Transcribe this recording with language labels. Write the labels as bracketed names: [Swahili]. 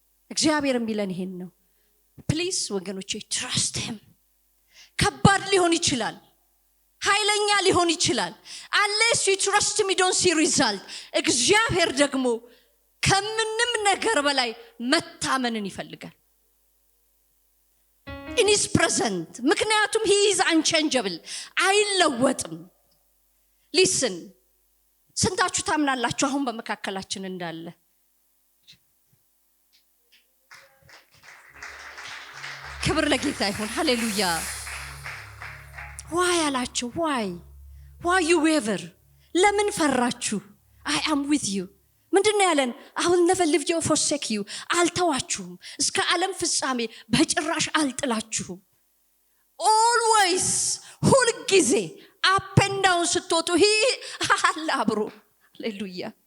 [Amharic] እግዚአብሔር የሚለን ይሄን ነው። ፕሊዝ ወገኖቼ trust him። ከባድ ሊሆን ይችላል፣ ኃይለኛ ሊሆን ይችላል። [English] unless you trust him you don't see result። [Amharic] እግዚአብሔር ደግሞ ከምንም ነገር በላይ መታመንን ይፈልጋል። in his presence። ምክንያቱም [English] he is unchangeable፣ [Amharic] አይለወጥም። listen፣ ስንታችሁ ታምናላችሁ አሁን በመካከላችን እንዳለ? ክብር ለጌታ ይሁን። ሃሌሉያ። why አላችሁ? [English] why you waver? [Amharic] ለምን ፈራችሁ? [English] I am with you። [Amharic] ምንድነው ያለን? [English] I will never leave you or forsake you። [Amharic] አልተዋችሁም፣ እስከ ዓለም ፍጻሜ በጭራሽ አልጥላችሁም። always፣ ሁል ጊዜ up and down ስትወጡ አለ አብሮ። ሃሌሉያ።